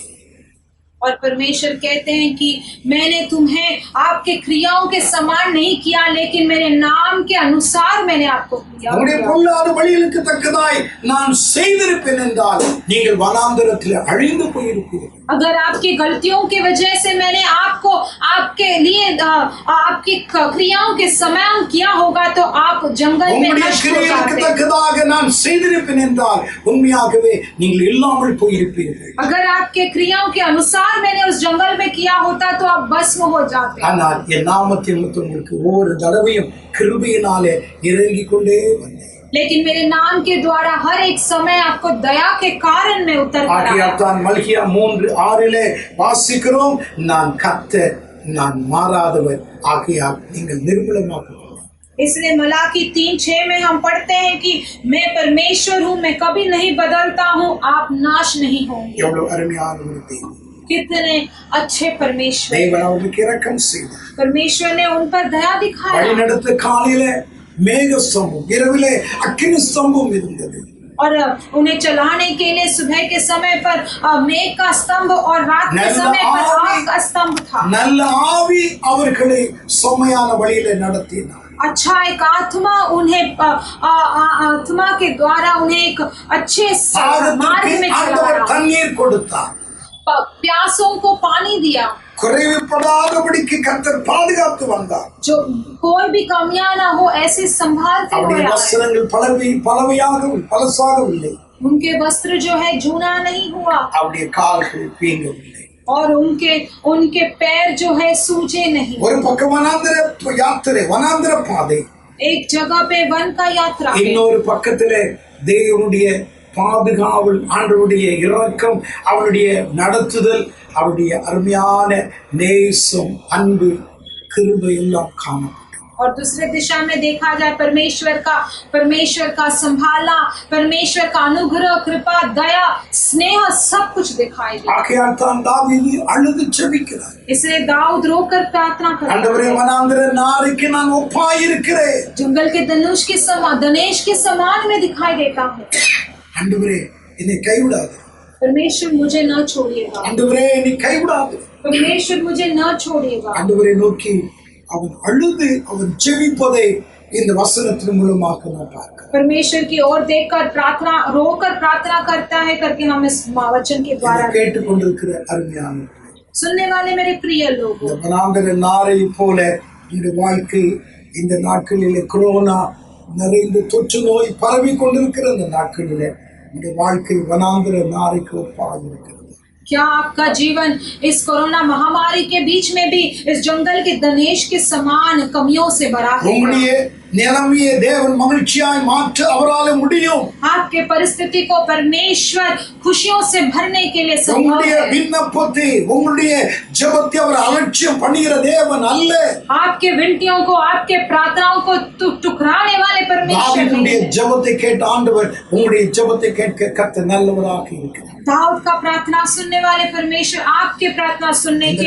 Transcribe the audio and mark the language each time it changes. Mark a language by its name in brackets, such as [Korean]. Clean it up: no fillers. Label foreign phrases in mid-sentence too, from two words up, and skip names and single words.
[Hindi] और परमेश्वर कहते हैं कि मैंने तुम्हें आपके क्रियाओं के समान नहीं किया, लेकिन मेरे नाम के अनुसार मैंने आपको किया। [Tamil] உங்களுடைய பொல்லாத வழிகளுக்கு தக்கதாய் நான் செய்திருப்பேன் என்றால் நீங்கள் வனாந்திரத்தில் அழிந்து போயிருப்பீர்கள். [Hindi] अगर आपकी गलतियों की वजह से मैंने आपको आपके लिए आपकी क्रियाओं के समान किया होगा तो आप जंगल में नष्ट हो जाते। [Tamil] தக்கதாக நான் செய்திருப்பேன் என்றால் உண்மையாகவே நீங்கள் இல்லாமல் போயிருப்பீர்கள். [Hindi] अगर आपके क्रियाओं के अनुसार मैंने उस जंगल में किया होता तो आप भस्म हो जाते। [Tamil] ஆனால் என் நாமத்தின் நிமித்தம் உங்களுக்கு ஒவ்வொரு தடவையும் கிருபையினாலே இறங்கி கொண்டே வந்தேன். [Hindi] लेकिन मेरे नाम के द्वारा हर एक समय आपको दया के कारण में उतर कर आया। [Tamil] தான் மல்கியா 3:6 வாசிக்கிறோம், நான் கர்த்தர், நான் மாறாதவர், ஆகையால் நீங்கள் நிர்மூலமாக்கப்படும். [Hindi] इसलिए मलाकी 3:6 में हम पढ़ते हैं कि मैं परमेश्वर हूँ, मैं कभी नहीं बदलता हूँ, आप नाश नहीं होंगे। [Tamil] எவ்வளவு அருமையான ஒரு தெய்வம். [Hindi] कितने अच्छे परमेश्वर। [Tamil] தேவன் அவர்களுக்கு இரக்கம் செய்தார். [Hindi] परमेश्वर ने उन पर दया दिखाया [Tamil] வழிநடத்த காலையில மேக ஸ்தம்பம், இரவிலே அக்கினி ஸ்தம்பம் இருந்தது. [Hindi] और उन्हें चलाने के लिए सुबह के समय पर मेघ का स्तंभ और रात के समय पर आग का स्तंभ था। [Tamil] நல்ல ஆவி அவர்களை செம்மையான வழியில நடத்தினார். [Hindi] अच्छा एक आत्मा उन्हें आत्मा के द्वारा उन्हें एक अच्छे मार्ग में चलाया। [Tamil] தண்ணீர் கொடுத்தார். [Hindi] प्यासों को पानी दिया। [Tamil] குறைவுபடாதபடிக்கு கர்த்தர் பாதுகாத்து வந்தார். [Hindi] जो कोई भी कमियां ना हो ऐसे संभालते हुए [Tamil] वस्त्रங்கள் பழசாகவில்லை. [Hindi] उनके वस्त्र जो है जूना नहीं हुआ [Tamil] அவருடைய கால்கள் பீங்கவில்லை. [Hindi] और उनके पैर जो है सूजे नहीं। [Tamil] ஒரு பக்கம் வனாந்திர பாதை, [Hindi] एक जगह पे वन का यात्रा, [Tamil] இன்னொரு பக்கத்திலே தேவனுடைய பாதுகாவல், ஆண்டவருடைய இரக்கம், அவருடைய நடத்துதல், அவருடைய அருமையான நேசம், அன்பு, கிருபை எல்லாம் காணப்படும். [Hindi] और दूसरे दिशा में देखा जाए परमेश्वर का संभालना, परमेश्वर का अनुग्रह, कृपा, दया, स्नेह सब कुछ दिखाई देता। [Tamil] ஆகையால் தான் தாவீது அழுது ஜெபிக்கிறார். [Hindi] इसलिए दाऊद रोकर प्रार्थना करता है, [Tamil] ஆண்டவரே வனாந்திர நாரைக்கு நான் ஒப்பாய் இருக்கிறேன். [Hindi] जंगल के धनुष के समान, धनेश के समान में दिखाई देता हूँ। [Tamil] ஆண்டவரே என்னை கைவிடாதே. [Hindi] परमेश्वर मुझे न छोड़िएगा। [Tamil] ஆண்டவரே என்னை கைவிடாதே. [Hindi] परमेश्वर मुझे न छोड़िएगा। [Tamil] ஆண்டவரை நோக்கி அவன் அழுது அவன் ஜெபிப்பதை இந்த வசனத்தின் மூலமாக நான் பார்க்கிறேன். [Hindi] परमेश्वर की ओर देखकर प्रार्थना, रोकर प्रार्थना करता है करके हम इस वचन के द्वारा [Tamil] கேட்டுக்கொண்டிருக்கிற அருமையான [Hindi] सुनने वाले मेरे प्रिय लोगों, [Tamil] இந்த வனாந்திர நாரை போல இந்த வாழ்க்கை இந்த நாட்களிலே கொரோனா நிறைந்த தொற்று நோய் பரவி கொண்டிருக்கிற இந்த நாட்களிலே இந்த வாழ்க்கை வனாந்திர நாரைக்கு ஒப்பாக இருக்கிறது. [Hindi] क्या आपका जीवन इस कोरोना महामारी के बीच में भी इस जंगल के धनेश के समान कमियों से भरा है? [Tamil] நிலைமையை தேவன் மகிழ்ச்சியாய் மாற்ற அவரால் முடியும். [Hindi] आपके परिस्थिति को परमेश्वर खुशियों से भरने के लिए संभव [Tamil] உங்களுடைய [Hindi] है। [Tamil] விண்ணப்பத்தை, உங்களுடைய ஜெபத்தை அவர் அலட்சியம் பண்ணுகிற தேவன் அல்ல. [Hindi] आपके विनतियों को, आपके प्रार्थनाओं को ठुकराने वाले परमेश्वर [Tamil] தாவீதுடைய ஜெபத்தை கேட்ட ஆண்டவர் உங்களுடைய ஜெபத்தை கேட்க கர்த்தர் நல்லவராக இருக்கிறார். [Hindi] दाऊद का प्रार्थना सुनने वाले परमेश्वर आपके प्रार्थना सुनने के लिए